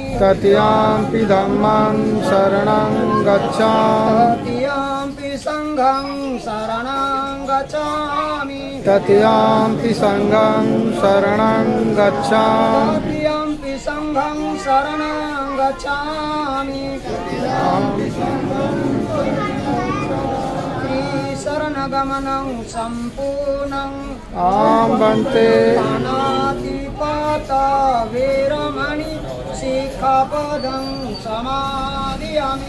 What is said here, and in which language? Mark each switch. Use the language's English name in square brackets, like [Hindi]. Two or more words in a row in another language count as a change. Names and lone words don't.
[Pali] तृतीयंपि धम्मं शरणं गच्छामि तृतीयंपि संघं शरणं गच्छामि तृतीयंपि संघं शरणं गच्छामि तृतीयंपि संघं शरणं गच्छामि त्रिशरणगमनं सम्पूर्णं आम बनते पाणातिपाता वीरमणि शिखापदं समादयामि